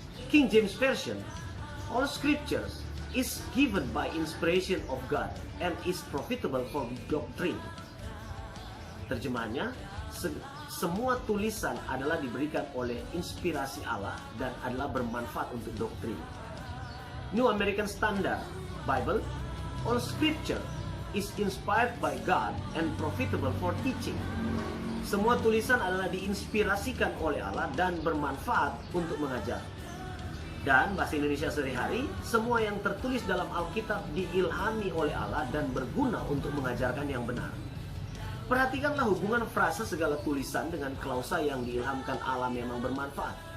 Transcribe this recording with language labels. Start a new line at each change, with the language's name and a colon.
English: King James Version, all scriptures is given by inspiration of God and is profitable for doctrine.
Indonesian: Terjemahannya, semua tulisan adalah diberikan oleh inspirasi Allah dan adalah bermanfaat untuk doktrin.
English: New American Standard Bible, all scripture is inspired by God and profitable for teaching.
Indonesian: Semua tulisan adalah diinspirasikan oleh Allah dan bermanfaat untuk mengajar. Dan bahasa Indonesia sehari-hari, semua yang tertulis dalam Alkitab diilhami oleh Allah dan berguna untuk mengajarkan yang benar. Perhatikanlah hubungan frase segala tulisan dengan klausa yang diilhamkan Allah memang bermanfaat.